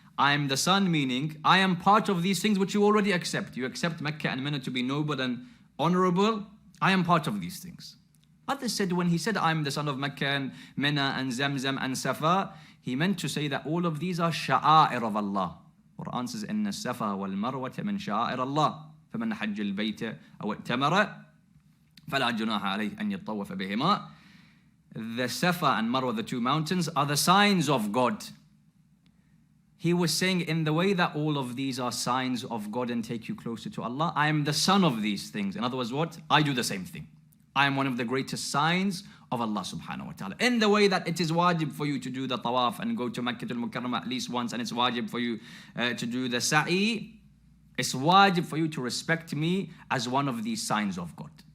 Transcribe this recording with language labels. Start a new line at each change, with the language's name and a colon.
English: I am the son, meaning I am part of these things which you already accept. You accept Mecca and Mina to be noble and honorable. I am part of these things. Others said when he said I am the son of Mecca and Mina and Zamzam and Safa, he meant to say that all of these are sha'a'ir of Allah. Quran says,
Arabic: إن الصفا والمروة من شعائر الله فمن حج البيت أو ائتمر فلا جناح عليه أن يطوف بهما.
English: The Safa and Marwa, the two mountains, are the signs of God. He was saying in the way that all of these are signs of God and take you closer to Allah, I am the son of these things. In other words, what? I do the same thing. I am one of the greatest signs of Allah subhanahu wa ta'ala. In the way that it is wajib for you to do the tawaf and go to Makkah al-Mukarramah at least once, and it's wajib for you to do the sa'i, it's wajib for you to respect me as one of these signs of God.